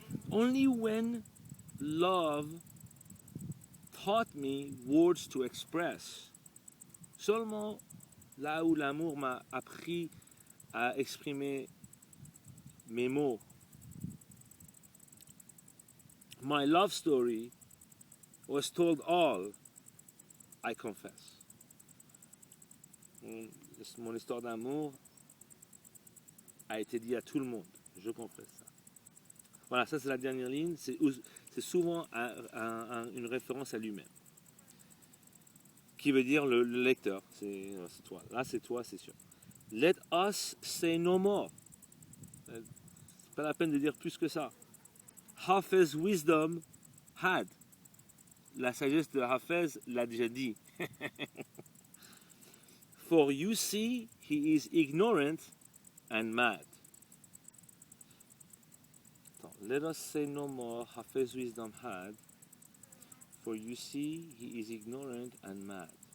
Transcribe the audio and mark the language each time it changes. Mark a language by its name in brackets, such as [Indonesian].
[English] Only when love taught me words to express. [French] Seulement là où l'amour m'a appris à exprimer mes mots. [English] My love story was told all, I confess. [French] Mon histoire d'amour a été dit à tout le monde, je confesse ça. Voilà, ça c'est la dernière ligne, c'est souvent une référence à lui-même. Qui veut dire le lecteur, c'est toi. Là c'est toi, c'est sûr. [English] Let us say no more. [French] C'est pas la peine de dire plus que ça. [English] Hafez wisdom had. [French] La sagesse de Hafez l'a déjà dit. [English] For you see, he is ignorant and mad. Let us say no more, Hafez wisdom had. For you see, he is ignorant and mad.